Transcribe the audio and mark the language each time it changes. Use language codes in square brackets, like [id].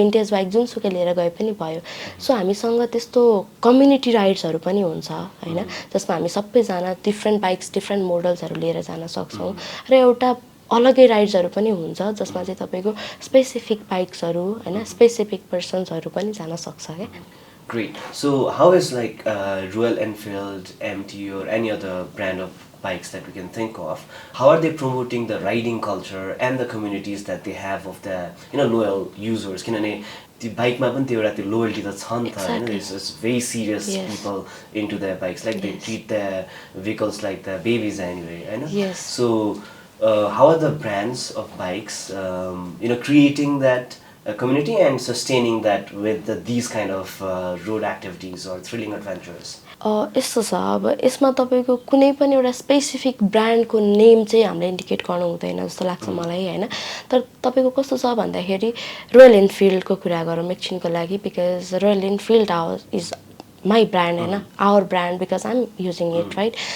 [ne] Vintage bike जुनसुकै लिएर गए पनि भयो. सो हामीसँग त्यस्तो कम्युनिटी राइड्सहरू पनि हुन्छ होइन जसमा हामी सबैजना डिफ्रेन्ट बाइक्स डिफ्रेन्ट मोडल्सहरू लिएर जान सक्छौँ. र एउटा अलगै राइड्सहरू पनि हुन्छ जसमा चाहिँ तपाईँको स्पेसिफिक बाइक्सहरू होइन स्पेसिफिक पर्सन्सहरू पनि जान सक्छ क्या. [en] Great. So how is like Royal Enfield, MT or any other brand of bikes that we can think of, how are they promoting the riding culture and the communities that they have of the loyal users? [ne] किनभने त्यो बाइकमा पनि त्यो एउटा त्यो loyalty त छ नि त होइन. [en] It's very serious people into their bikes like they treat their vehicles like the babies anyway होइन. So how are the brands of bikes creating that community and sustaining that with these kind of road activities or thrilling adventures? [ne] यस्तो छ अब यसमा तपाईँको कुनै पनि एउटा specific ब्रान्डको नेम चाहिँ हामीले इन्डिकेट गर्नु हुँदैन जस्तो लाग्छ मलाई होइन. तर तपाईँको कस्तो छ भन्दाखेरि रोयल इनफिल्डको कुरा गरौँ एकछिनको लागि [en] because Royal Enfield is my brand [ne] होइन [en] Our brand because I am using it right.